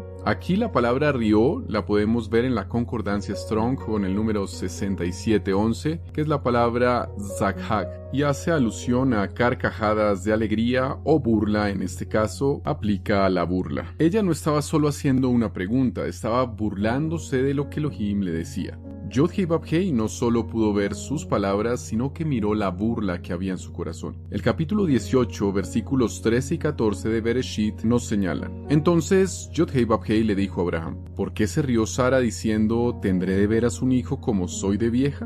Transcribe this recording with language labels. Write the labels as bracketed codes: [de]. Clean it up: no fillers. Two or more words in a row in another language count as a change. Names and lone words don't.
[es] Aquí la palabra rió la podemos ver en la concordancia Strong con el número 6711, que es la palabra zakhak. y hace alusión a carcajadas de alegría o burla. En este caso, aplica a la burla. Ella no estaba solo haciendo una pregunta, estaba burlándose de lo que Elohim le decía. Yod-Heh-Vav-Heh no solo pudo ver sus palabras, sino que miró la burla que había en su corazón. El capítulo 18, versículos 13 y 14 de Bereshit nos señalan. Entonces Yod-Heh-Vav-Heh le dijo a Abraham: ¿por qué se rió Sara diciendo, ¿tendré de veras un hijo como soy de vieja?